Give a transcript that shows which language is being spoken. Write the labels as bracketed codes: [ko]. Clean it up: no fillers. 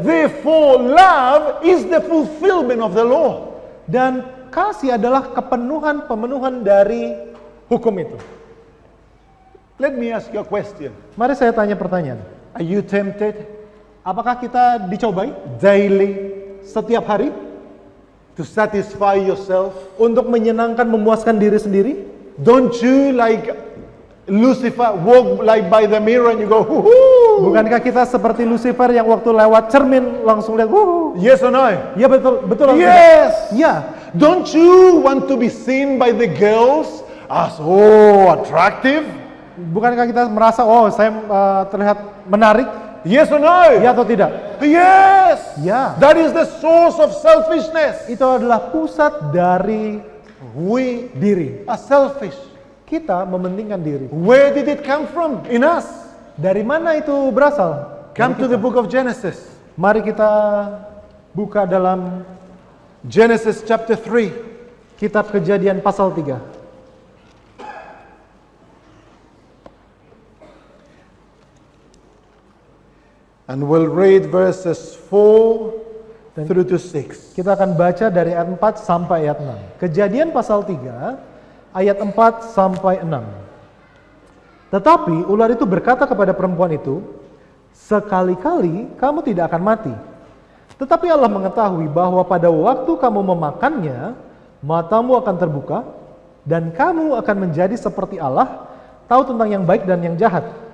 [en] Therefore, love is the fulfillment of the law. [id] Dan kasih adalah pemenuhan dari hukum itu. [en] Let me ask you a question. [id] Mari saya tanya pertanyaan. [en] Are you tempted [id] Apakah kita dicobai [en] daily [id] setiap hari [en] to satisfy yourself? [id] untuk menyenangkan, memuaskan diri sendiri? [en] Don't you like Lucifer walk like by the mirror and you go, woohoo? [id] Bukankah kita seperti Lucifer yang waktu lewat cermin langsung lihat, wuh? [en] Yes or no? [id] Ya betul atau tidak? [en] Yes. [id] Ya. [en] Don't you want to be seen by the girls attractive? [id] Bukankah kita merasa, oh saya terlihat menarik? [en] Yes or no? [id] Ya atau tidak? [en] Yes. [id] Ya. [en] That is the source of selfishness. [id] Itu adalah pusat dari [en] We [id] diri. [en] are selfish. [id] Kita mementingkan diri. [en] Where did it come from? In us. [id] Dari mana itu berasal? [en] Come [id] Dari [en] to the [id] kita. [en] book of Genesis. [id] Mari kita buka dalam [en] Genesis chapter 3. [id] kitab Kejadian pasal 3. [en] And we'll read verses 4 through to 6. [id] Kita akan baca dari ayat 4 sampai ayat 6. Kejadian pasal 3, ayat 4 sampai 6. Tetapi ular itu berkata kepada perempuan itu, sekali-kali kamu tidak akan mati. Tetapi Allah mengetahui bahwa pada waktu kamu memakannya, matamu akan terbuka, dan kamu akan menjadi seperti Allah, tahu tentang yang baik dan yang jahat.